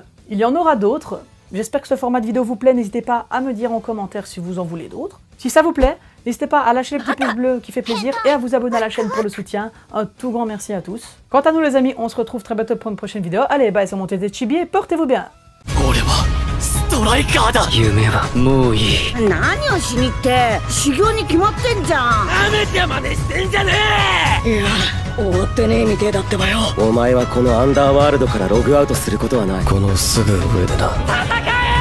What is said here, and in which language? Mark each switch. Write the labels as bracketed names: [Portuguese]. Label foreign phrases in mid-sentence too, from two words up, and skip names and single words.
[French] Il y en aura d'autres. J'espère que ce format de vidéo vous plaît. N'hésitez pas à me dire en commentaire si vous en voulez d'autres. Si ça vous plaît, n'hésitez pas à lâcher le petit pouce bleu qui fait plaisir et à vous abonner à la chaîne pour le soutien. Un tout grand merci à tous. Quant à nous les amis, on se retrouve très bientôt pour une prochaine vidéo. Allez, bye, c'est mon TT Chibi et portez-vous bien. [Japanese] 夢はもういい。何をしにって修行に決まってんじゃん。なめてまでしてんじゃねえ。いや終わってねえみてえだってばよ。お前はこのアンダーワールドからログアウトすることはない。このすぐ上でな。